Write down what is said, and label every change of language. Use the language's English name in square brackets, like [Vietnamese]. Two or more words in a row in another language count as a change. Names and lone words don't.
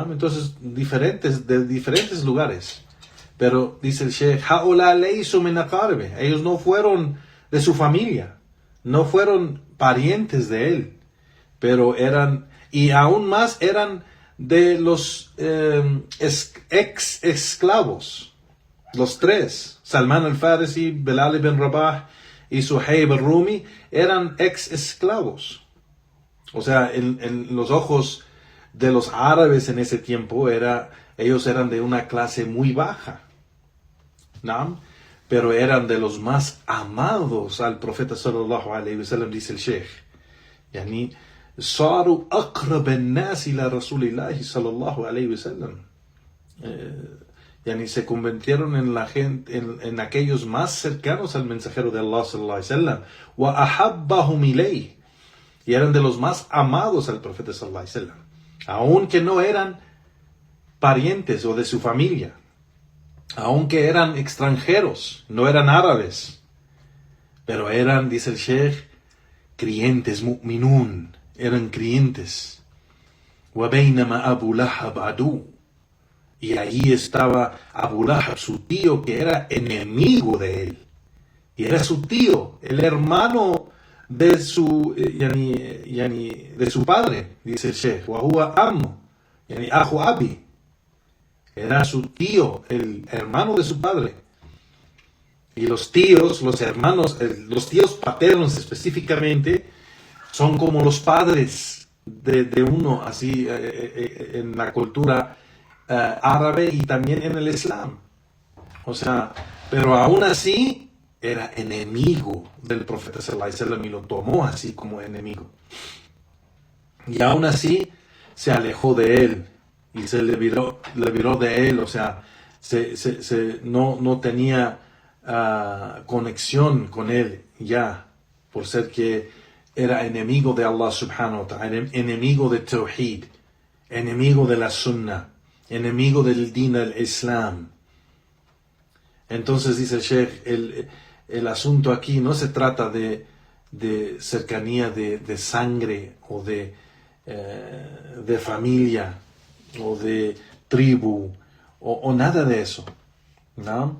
[Spanish] Entonces, de diferentes lugares. Pero dice el Sheikh, ellos no fueron de su familia, no fueron parientes de él, pero eran, y aún más eran de los ex esclavos, los tres, Salman al-Farisi, Bilal ibn Rabah y Suhaib al-Rumi, eran ex esclavos. O sea, en los ojos de los árabes en ese tiempo, ellos eran de una clase muy baja. ¿No? Pero eran de los más amados al profeta [Arabic] صلى الله عليه وسلم, [Spanish] dice el Sheikh. [Arabic] يعني صاروا أقرب الناس إلى رسول الله صلى الله عليه وسلم. Yani, [Spanish] se convirtieron en la gente, en aquellos más cercanos al mensajero de Allah [Arabic] صلى الله عليه وسلم. وأحبهم إليه. [Spanish] Y eran de los más amados al profeta [Arabic] صلى الله عليه وسلم, [Spanish] aunque no eran parientes o de su familia. Aunque eran extranjeros, no eran árabes, pero eran, dice el Sheikh, creyentes, mu'minun, eran creyentes. [Arabic] وَبَيْنَمَا أَبُو لَهَبْ عَدُوٌ. [Spanish] Y allí estaba Abu Lahab, su tío, que era enemigo de él. Y era su tío, el hermano de su, de su padre, dice el Sheikh. [Arabic] وَهُوَ أَمُّ, أَخُ أَبِي. [Spanish] Era su tío, el hermano de su padre. Y los tíos, los hermanos, los tíos paternos específicamente, son como los padres de uno, así en la cultura árabe y también en el Islam. O sea, pero aún así era enemigo del profeta [Arabic] صلى الله عليه وسلم [Spanish] y lo tomó así como enemigo. Y aún así se alejó de él. Y se le viró de él, o sea, no tenía conexión con él ya, por ser que era enemigo de Allah [Arabic] سبحانه وتعالى, [Spanish] enemigo de Tawhid, enemigo de la Sunnah, enemigo del din del Islam. Entonces dice el Sheikh, el asunto aquí no se trata de cercanía de sangre o de familia o de tribu o nada de eso, ¿no?